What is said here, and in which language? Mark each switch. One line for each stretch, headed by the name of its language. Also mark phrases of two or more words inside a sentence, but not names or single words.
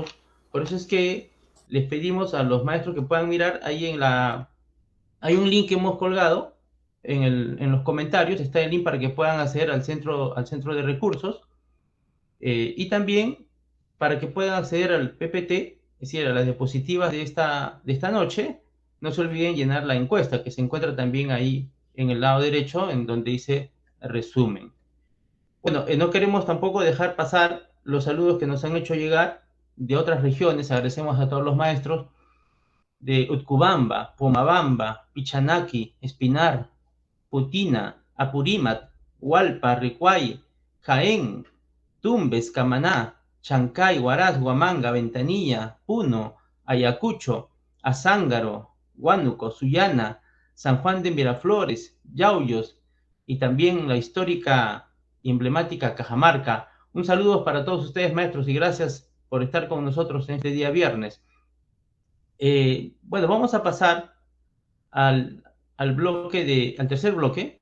Spanish: Por eso es que les pedimos a los maestros que puedan mirar ahí hay un link que hemos colgado en los comentarios, está el link para que puedan acceder al centro de recursos, y también para que puedan acceder al PPT, es decir, a las diapositivas de esta noche. No se olviden llenar la encuesta que se encuentra también ahí en el lado derecho, en donde dice resumen. Bueno, no queremos tampoco dejar pasar los saludos que nos han hecho llegar de otras regiones. Agradecemos a todos los maestros de Utcubamba, Pomabamba, Pichanaki, Espinar, Putina, Apurímac, Hualpa, Ricuay, Jaén, Tumbes, Camaná, Chancay, Huaraz, Huamanga, Ventanilla, Puno, Ayacucho, Azángaro, Huánuco, Sullana, San Juan de Miraflores, Yauyos y también la histórica y emblemática Cajamarca. Un saludo para todos ustedes, maestros, y gracias por estar con nosotros en este día viernes. Bueno, vamos a pasar al al tercer bloque.